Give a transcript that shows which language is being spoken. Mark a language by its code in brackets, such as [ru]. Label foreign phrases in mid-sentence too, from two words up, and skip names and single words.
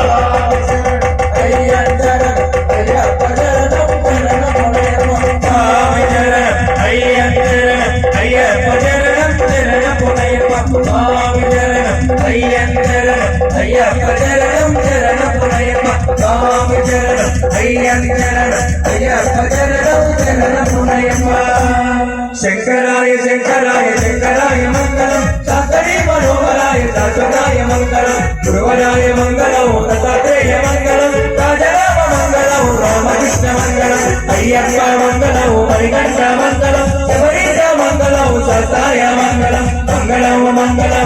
[ta] ஐயன் சரணம் ஐயப்ப சரணம் சரணம் பொன்னையப்பா சுவாமி சரணம் ஐயன் சரணம் ஐயப்ப சரணம் சரணம் பொன்னையப்பா சுவாமி சரணம் ஐயன் சரணம் ஐயப்ப சரணம் சரணம் பொன்னையப்பா சுவாமி சரணம் ஐயன் சரணம் ஐயப்ப சரணம் சரணம் பொன்னையப்பா [te] శంకరాయ శంకరాయ శంకరాయ మంగళం శాస్త్రీ మనోహరాయ శాశ్వతాయ మంగళం గురువరాయ మంగళం దత్తాత్రేయ మంగళం రాజరామ మంగళం రామకృష్ణ మంగళం అయ్యప్ప మంగళం మణికంఠ మంగళం శబరీశ మంగళం శాస్త్రాయ మంగళం మంగళం మంగళం